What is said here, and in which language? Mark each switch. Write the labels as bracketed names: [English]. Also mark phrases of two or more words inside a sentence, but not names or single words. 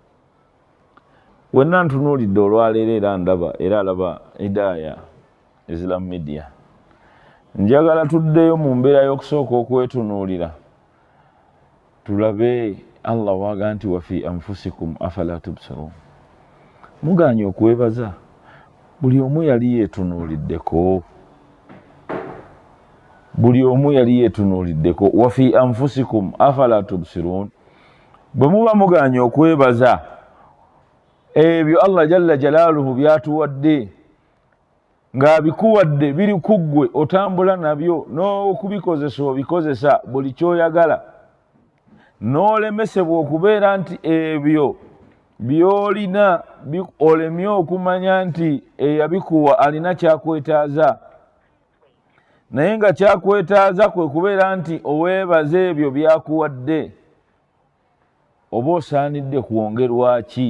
[Ganda] Wenna ntunuulidde olwaleero era ndaba era alaba Hidaya Islam Media, njagala tuddeyo mu mbeera y'okusooka okwetunuulira tulabe Allah waaga nti [Arabic] وفي أنفسكم أفلا تبصرون. [Ganda] Muganye okwebaza, buli omu yali yeetunuuliddeko, buli omu yali yeetunuuliddeko. [Arabic] وفي أنفسكم أفلا تبصرون, [Ganda] bwe muba muganye okwebaza ebyo Allah jalla jalaaluhu byatuwadde ng'abikuwadde biri ku ggwe, otambula nabyo n'okubikozesa obikozesa buli kyoyagala, n'olemesebwa okubeera nti ebyo by'olina olemye okumanya nti eyabikuwa alina kyakwetaaza, naye nga kyakwetaaza kwe kubeera nti oweebaza ebyo byakuwadde, oba osaanidde kwongerwa ki?